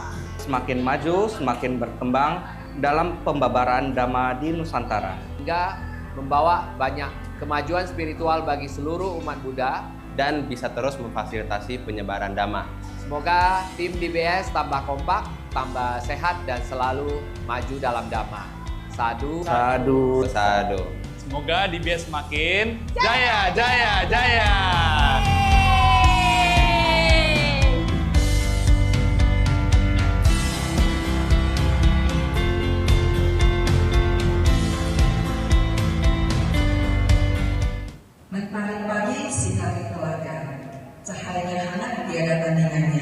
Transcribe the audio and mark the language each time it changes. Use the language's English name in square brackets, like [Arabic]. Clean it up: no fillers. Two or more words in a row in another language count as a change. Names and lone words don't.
[Indonesian] Semakin maju, semakin berkembang dalam pembabaran Dhamma di Nusantara. Hingga membawa banyak kemajuan spiritual bagi seluruh umat Buddha dan bisa terus memfasilitasi penyebaran Dhamma. Semoga tim DBS tambah kompak, tambah sehat, dan selalu maju dalam Dhamma. Sadhu. [Pali] Sadhu. Sadhu. [Indonesian] Semoga DBS semakin jaya, jaya, jaya. Mentari pagi sinari keluarga, cahaya hangat tiada tandingannya.